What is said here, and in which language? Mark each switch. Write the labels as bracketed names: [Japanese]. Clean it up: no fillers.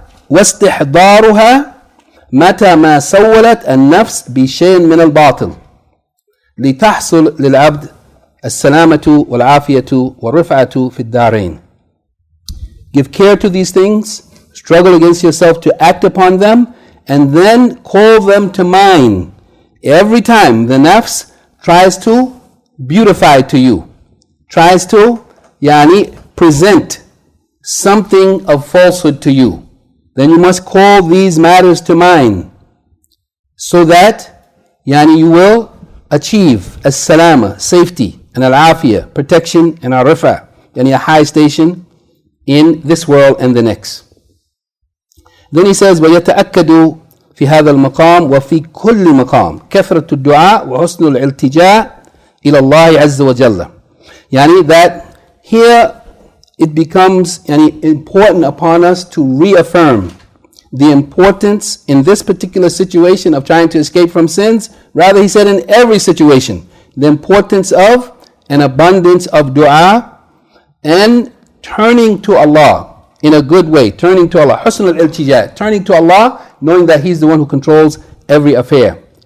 [Arabic] وَاسْتِحْضَارُهَا متى ما سولت النفس بشيء من الباطل لتحصل للعبد السلامة والعافية والرفعة في الدارين. [English] Give care to these things, struggle against yourself to act upon them, and then call them to mind every time the nafs tries to beautify to you, tries to present something of falsehood to you. Then you must call these matters to mind, so that you will achieve as-salama, safety, and al-afiyah, protection, and al-rifa, a high station in this world and the next. Then he says, [Arabic] وَيَتَأَكَّدُ في هذا المقام وفي كل مقام كثرة الدعاء وحسن الالتجاء إلى الله عز وجل. [English] That here it becomes important upon us to reaffirm the importance in this particular situation of trying to escape from sins. Rather, he said in every situation, the importance of an abundance of dua and turning to Allah in a good way, turning to Allah, husn al-iltija, turning to Allah, knowing that He's the one who controls every affair.